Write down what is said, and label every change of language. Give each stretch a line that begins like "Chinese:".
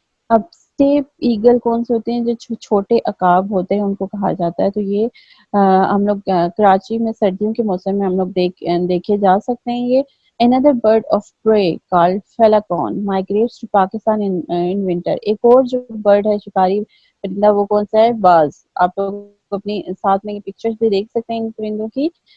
Urdu: اب step eagle کون سے ہوتے ہیں؟ جو چھوٹے عقاب ہوتے ہیں ان کو کہا جاتا ہے. تو یہ ہم لوگ کراچی میں سردیوں کے موسم میں ہم لوگ دیکھے جا سکتے ہیں.
English: یہ another bird of prey called falcon migrates to Pakistan in winter.
Urdu: ایک اور جو برڈ ہے شکاری پرندہ وہ کون سا ہے؟ باز. آپ لوگ اپنی ساتھ میں پکچرز بھی دیکھ سکتے ہیں ان پرندوں کی.